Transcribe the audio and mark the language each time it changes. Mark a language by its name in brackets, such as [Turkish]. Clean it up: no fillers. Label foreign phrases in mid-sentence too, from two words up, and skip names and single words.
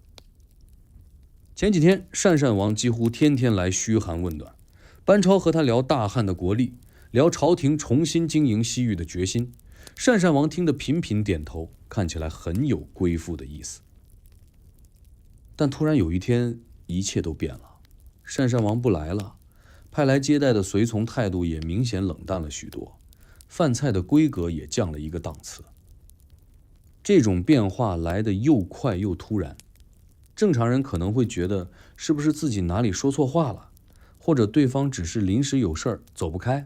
[Chinese] 前幾天，鄯善王幾乎天天來噓寒問暖，班超和他聊大漢的國力，聊朝廷重新經營西域的決心。鄯善王聽得頻頻點頭，看起來很有歸附的意思。但突然有一天，一切都變了，鄯善王不來了，派來接待的隨從態度也明顯冷淡了許多，飯菜的規格也降了一個檔次。這種變化來得又快又突然，正常人可能會覺得是不是自己哪裡說錯話了，或者對方只是臨時有事兒走不開。